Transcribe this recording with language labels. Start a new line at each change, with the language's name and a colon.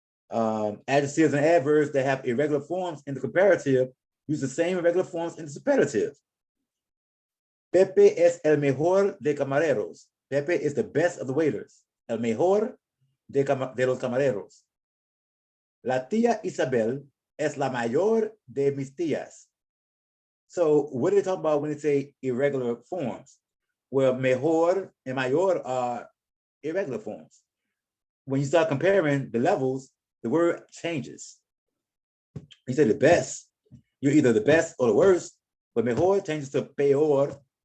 English: Adjectives and adverbs that have irregular forms in the comparative use the same irregular forms in the superlative.
Spanish: Pepe es el mejor de camareros.
English: Pepe is the best of the waiters.
Spanish: El mejor de los camareros. La tía Isabel es la mayor de mis tías.
English: So what do they talk about when they say irregular forms? Well, mejor and mayor are irregular forms. When you start comparing the levels, the word changes. You say the best, you're either the best or the worst, but mejor changes to peor.